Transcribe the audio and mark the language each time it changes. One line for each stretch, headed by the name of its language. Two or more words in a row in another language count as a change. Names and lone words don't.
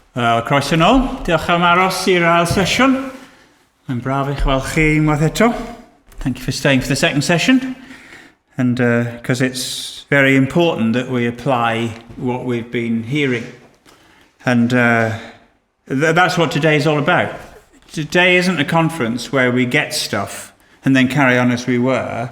Welsh: Croeso nôl, diolch am aros i'r ail sesiwn. Mae'n braf i'ch weld chi unwaith eto.
English: Thank you for staying for the second session. And because it's very important that we apply what we've been hearing. And that's what today is all about. Today isn't a conference where we get stuff and then carry on as we were.